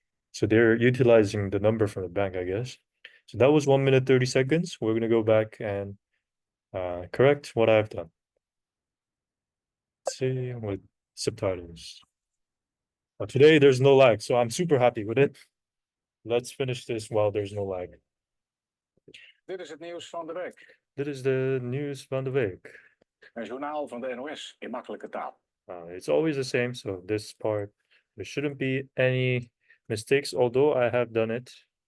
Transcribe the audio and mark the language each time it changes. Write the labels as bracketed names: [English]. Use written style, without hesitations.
[English] So they're utilizing the number from the bank, I guess. So that was 1 minute 30 seconds. We're gonna go back and correct what I've done. Let's see with subtitles. But today there's no lag, so I'm super happy with it. Let's finish this while there's no lag. [Dutch] Dit is het nieuws van de week. Dit is de nieuws van de week. Een journaal van de NOS in makkelijke taal. [English] It's always the same, so this part, there shouldn't be any mistakes, although I have done it.